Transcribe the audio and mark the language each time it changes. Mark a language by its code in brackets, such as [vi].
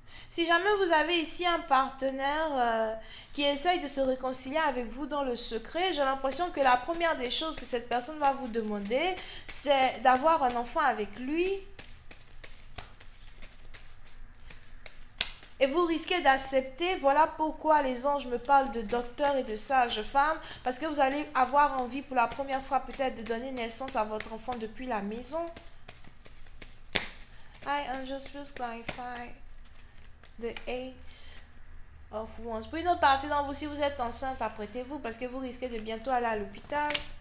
[fr] Si jamais vous avez ici un partenaire qui essaye de se réconcilier avec vous dans le secret, j'ai l'impression que la première des choses que cette personne va vous demander, c'est d'avoir un enfant avec lui. Et vous risquez d'accepter. Voilà pourquoi les anges me parlent de docteur et de sage-femme. Parce que vous allez avoir envie pour la première fois peut-être de donner naissance à votre enfant depuis la maison. [en] Hi, angels, please clarify the 8 of Wands. [fr] Pour une autre partie d'entre vous, si vous êtes enceinte, apprêtez-vous parce que vous risquez de bientôt aller à l'hôpital.